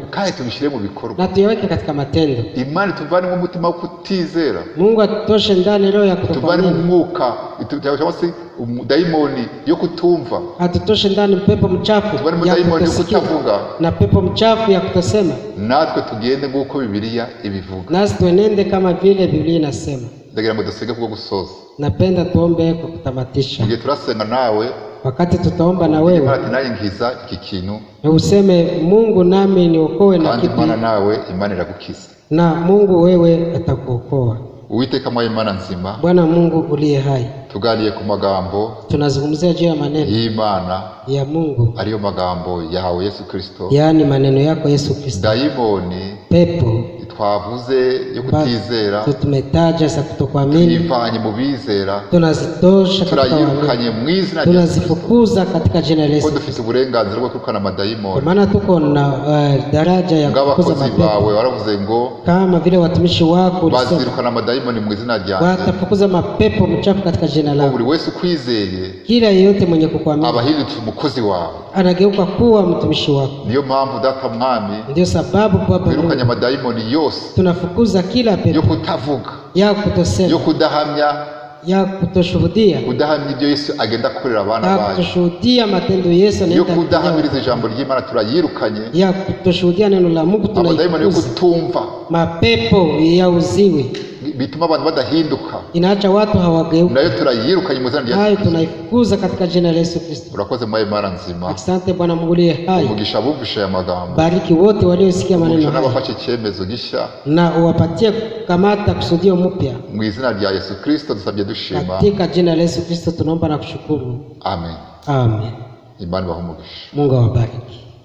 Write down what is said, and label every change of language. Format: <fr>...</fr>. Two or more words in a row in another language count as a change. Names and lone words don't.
<rw>kandi tubishyire mu bikorwa,</rw> <sw>na tuyaweke katika matendo.</sw> <rw>Imana tuvanemo umutima wo kutizera,</rw> <sw>Mungu atutoshe ndani roho ya</sw> <rw>tuvanemo</rw> <sw>kutokuamini,</sw> <rw>umwuka cyangwa se dayimoni yo kutumva,</rw> <sw>atutoshe ndani pepo mchafu</sw> <rw>tuvanemo</rw> <sw>ya</sw> <rw>dayimoni yo</rw> <sw>kutosikia</sw> <rw>kutavuga,</rw> <sw>na pepo mchafu ya kutosema,</sw> <rw>natwe tugende nk'uko Bibiliya ibivuga.</rw> <sw>nasi tuenende kama vile Biblia inasema.</sw> <rw>Ndagira ngo dusenge kubwo gusoza.</rw> <sw>Napenda tuombe kwa kutamatisha.</sw> <rw>Mugihe turasenga nawe,</rw> <sw>Wakati tutaomba na wewe,</sw> <rw>Imana nayo nkiza iki kintu,</rw> <sw>na useme Mungu nami niokoe na</sw> <rw>kandi</rw> <sw>kipi,</sw> <rw>Imana nawe Imana iragukiza.</rw> <sw>na Mungu wewe atakuokoa.</sw> <rw>Uwiteka mwa Imana nzima,</rw> <sw>Bwana Mungu uliye hai,</sw> <rw>tuganiriye ku magambo</rw> <sw>tunazungumzia juu ya maneno</sw> <rw>y'Imana,</rw> <sw>ya Mungu,</sw> <rw>ariyo magambo yawe Yesu Kristo.</rw> <sw>yaani maneno yako Yesu Kristo.</sw> <rw>Dayimoni</rw> <sw>Pepo</sw> <rw>twavuze yo kutizera,</rw> <sw>tumetaja za kutokuamini,</sw> <rw>tuyivanye mu bizera,</rw> <sw>tunazitosha katika</sw> <rw>turayirukanye</rw> <sw>waamini,</sw> <rw>mu izina rya Kristo,</rw> <sw>tunazifukuza katika jina la</sw> <rw>ko</rw> <sw>Yesu.</sw> <rw>dufite uburenganzira bwo kwirukana</rw> <sw>Kwa</sw> <rw>amadayimoni.</rw> <sw>maana tuko na daraja ya kufukuza</sw> <rw>Ng'abakozi</rw> <sw>mapepo,</sw> <rw>bawe waravuze ngo</rw> <sw>kama vile watumishi wako ulisema</sw> <rw>bazirukana amadayimoni mu izina ryanjye.</rw> <sw>watafukuza mapepo mchafu katika jina</sw> <rw>Ko</rw> <sw>lako.</sw> <rw>buri wese ukwizeye</rw> <sw>Kila yeyote mwenye kukuamini</sw> <rw>abahindutse umukozi wawe.</rw> <sw>anageuka kuwa mtumishi wako.</sw> <rw>Niyo mpamvu data mwami</rw> <sw>Ndio sababu Baba</sw> <rw>wirukanye</rw> <sw>Mungu,</sw> <rw>amadayimoni yose</rw> <sw>tunafukuza kila</sw> <rw>yo</rw> <sw>pepo</sw> <rw>kutavuga,</rw> <sw>ya</sw> <rw>yo</rw> <sw>kutosema,</sw> <rw>kudahamya,</rw> <sw>ya kutoshuhudia,</sw> <rw>kudahamya ibyo Yesu agenda akorera abana</rw> <sw>ya</sw> <rw>bayo,</rw> <sw>kutoshuhudia matendo Yesu</sw> <rw>yo</rw> <sw>anaenda</sw> <rw>kudahamiriza ijambo ry'Imana turayirukanye.</rw> <sw>ya kutoshuhudia neno la Mungu</sw> <rw>Amadayimoni yo</rw> <sw>tunaifukuza.</sw> <rw>kutumva</rw> <sw>Mapepo ya uziwi</sw> <rw>bituma abantu badahinduka,</rw> <sw>inaacha watu hawageuka,</sw> <rw>nayo turayirukanye mu izina rya</rw> <sw>hayo</sw> <rw>Yesu Kristo.</rw> <sw>tunaifukuza katika jina la Yesu Kristo.</sw> <rw>Urakoze mwa Imana nzima,</rw> <sw>Asante Bwana Mungu aliye hai,</sw> <rw>umugisha abumvisha aya magambo,</rw> <sw>bariki wote waliosikia maneno</sw> <rw>umugisha</rw> <sw>haya</sw> <rw>n'abafashe icyemezo gishya,</rw> <sw>na uwapatie kukamata kusudio mpya</sw> <rw>mu izina rya Yesu Kristo dusabye dushima,</rw> <sw>katika jina la Yesu Kristo tunaomba na kushukuru.</sw> <rw>amen.</rw> <sw>Amen.</sw> <rw>Imana ibahe umugisha.</rw> <sw>Mungu awabariki.</sw>